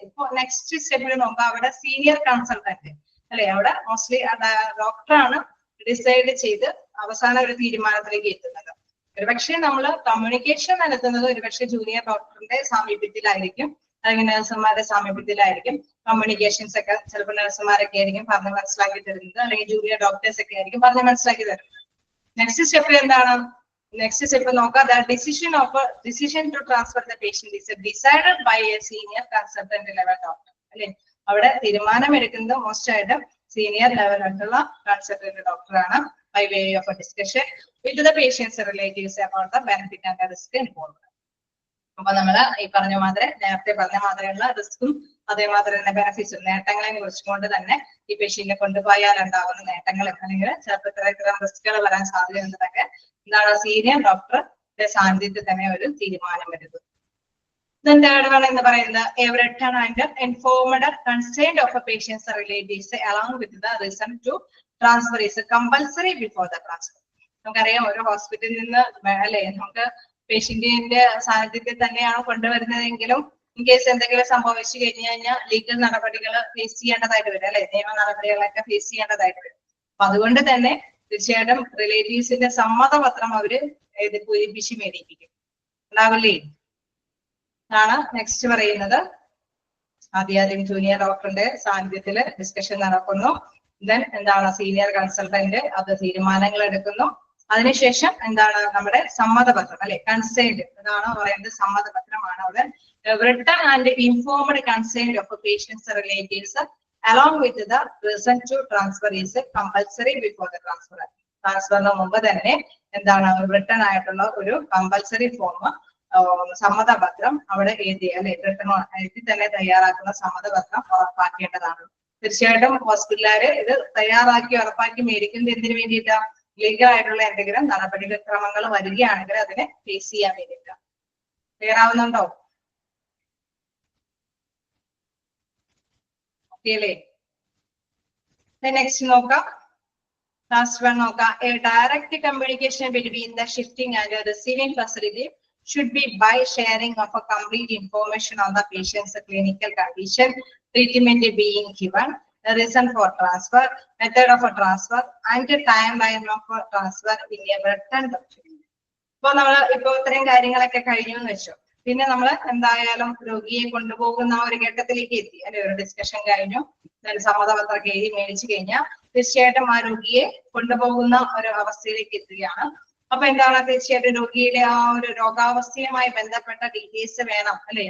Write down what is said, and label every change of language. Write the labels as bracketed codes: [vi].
[ml] ഇപ്പൊ നെക്സ്റ്റ് സ്റ്റെപ്പിൽ നോക്കാം അവിടെ സീനിയർ കൺസൾട്ടന്റ് അല്ലെ, അവിടെ മോസ്റ്റ്ലി ഡോക്ടറാണ് ഡിസൈഡ് ചെയ്ത് അവസാന ഒരു തീരുമാനത്തിലേക്ക് എത്തുന്നത്. ഒരുപക്ഷെ നമ്മൾ കമ്മ്യൂണിക്കേഷൻ നടത്തുന്നത് ഒരുപക്ഷെ ജൂനിയർ ഡോക്ടറിന്റെ സാമീപ്യത്തിലായിരിക്കും, അല്ലെങ്കിൽ നഴ്സുമാരുടെ സാമീപ്യത്തിലായിരിക്കും. കമ്മ്യൂണിക്കേഷൻസ് ഒക്കെ ചിലപ്പോൾ നഴ്സുമാരൊക്കെ ആയിരിക്കും പറഞ്ഞ് മനസ്സിലാക്കി തരുന്നത്, അല്ലെങ്കിൽ ജൂനിയർ ഡോക്ടേഴ്സ് ഒക്കെ ആയിരിക്കും പറഞ്ഞ് മനസ്സിലാക്കി തരുന്നത്. നെക്സ്റ്റ് സ്റ്റെപ്പ് എന്താണ്? നെക്സ്റ്റ് സ്റ്റെപ്പ് നോക്കാം. [en] The decision to transfer the patient is decided by a senior consultant level doctor അല്ലെ. [ml] അവിടെ തീരുമാനം എടുക്കുന്നത് മോസ്റ്റ് ആയിട്ട് സീനിയർ ലെവലായിട്ടുള്ള കൺസൾട്ടന്റ് ഡോക്ടറാണ്. [en] by way of a discussion with the patient's relatives about the benefit and the risk involved. [ml] അപ്പൊ നമ്മള് ഈ പറഞ്ഞ മാതിരി നേരത്തെ പറഞ്ഞ മാതിരിയുള്ള റിസ്കും അതേമാതിരി തന്നെ ബെനിഫിറ്റ്സും നേട്ടങ്ങളെ കുറിച്ചുകൊണ്ട് തന്നെ ഈ പേഷ്യന്റിനെ കൊണ്ടുപോയാൽ ഉണ്ടാകുന്ന നേട്ടങ്ങൾ അല്ലെങ്കിൽ ചിലപ്പോൾ ഇത്തരം റിസ്കുകൾ വരാൻ സാധ്യതയുള്ളതൊക്കെ എന്താണ് സീനിയർ ഡോക്ടറുടെ സാന്നിധ്യത്തിൽ തന്നെ ഒരു തീരുമാനം എടുക്കും. [en] Then third one [ml] എന്ന് പറയുന്നത് [en] a written and informed consent of a patient's relatives along with the reason to transfer is compulsory before the transfer. [ml] നമുക്കറിയാം ഓരോ ഹോസ്പിറ്റലിൽ നിന്ന് അല്ലെ നമുക്ക് പേഷ്യന്റിന്റെ സാന്നിധ്യത്തിൽ തന്നെയാണ് കൊണ്ടുവരുന്നതെങ്കിലും ഇൻ കേസ് എന്തെങ്കിലും സംഭവിച്ചു കഴിഞ്ഞു കഴിഞ്ഞാൽ ലീഗൽ നടപടികൾ ഫേസ് ചെയ്യേണ്ടതായിട്ട് വരും അല്ലെ, നിയമ നടപടികളൊക്കെ ഫേസ് ചെയ്യേണ്ടതായിട്ട് വരും. അപ്പൊ അതുകൊണ്ട് തന്നെ തീർച്ചയായിട്ടും റിലേറ്റീവ്സിന്റെ സമ്മതപത്രം അവര് പൂരിപ്പിച്ച് മേടിപ്പിക്കും, ഉണ്ടാവില്ലേ? ആണ് നെക്സ്റ്റ് പറയുന്നത്. ആദ്യം ജൂനിയർ ഡോക്ടറിന്റെ സാന്നിധ്യത്തിൽ ഡിസ്കഷൻ നടക്കുന്നു. ദെൻ എന്താണ് സീനിയർ കൺസൾട്ടന്റ് അത് തീരുമാനങ്ങൾ എടുക്കുന്നു. അതിനുശേഷം എന്താണ് നമ്മുടെ സമ്മതപത്രം അല്ലെ, കൺസെന്റ് അതാണ് പറയുന്നത്, സമ്മതപത്രമാണ് അവിടെ. [en] Written and informed consent of patients relatives along with the reason to transfer is compulsory before the transfer. [ml] ട്രാൻസ്ഫറിന് മുമ്പ് തന്നെ എന്താണ് റിട്ടൺ ആയിട്ടുള്ള ഒരു കമ്പൽസറി ഫോം സമ്മതപത്രം അവിടെ എഴുതി അല്ലെ, റിട്ടൺ എഴുതി തന്നെ തയ്യാറാക്കുന്ന സമ്മതപത്രം ഉറപ്പാക്കേണ്ടതാണ്. തീർച്ചയായിട്ടും ഹോസ്പിറ്റലുകാര് ഇത് തയ്യാറാക്കി ഉറപ്പാക്കി മേടിക്കുന്നത് എന്തിനു വേണ്ടിയിട്ടാ? ലീഗൽ ആയിട്ടുള്ള എന്തെങ്കിലും നടപടിക്രമങ്ങൾ വരികയാണെങ്കിൽ അതിനെ ഫേസ് ചെയ്യാൻ വേണ്ടിയിട്ടാ. ക്ലിയർ ആവുന്നുണ്ടോ? ഓക്കെ അല്ലേ? നെക്സ്റ്റ് നോക്കാം. [en] Last one [ml] നോക്കാം. [en] A direct communication between the shifting and the receiving facility should be by sharing of a complete information on the patient's clinical condition, treatment being given, the reason for transfer, method of a transfer, and the timeline of a transfer in a written document. [ml] ഇപ്പൊ നമ്മൾ ഇപ്പൊ ഇത്രയും കാര്യങ്ങളൊക്കെ കഴിഞ്ഞു എന്ന് വെച്ചു. പിന്നെ നമ്മൾ എന്തായാലും രോഗിയെ കൊണ്ടുപോകുന്ന ഒരു ഘട്ടത്തിലേക്ക് എത്തി അല്ലെ, ഒരു ഡിസ്കഷൻ കഴിഞ്ഞു, സമ്മതപത്രം എഴുതി മേടിച്ചു കഴിഞ്ഞാൽ തീർച്ചയായിട്ടും ആ രോഗിയെ കൊണ്ടുപോകുന്ന ഒരു അവസ്ഥയിലേക്ക് എത്തുകയാണ്. അപ്പൊ എന്താണ് തീർച്ചയായിട്ടും രോഗിയുടെ ആ ഒരു രോഗാവസ്ഥയുമായി ബന്ധപ്പെട്ട ഡീറ്റെയിൽസ് വേണം അല്ലെ.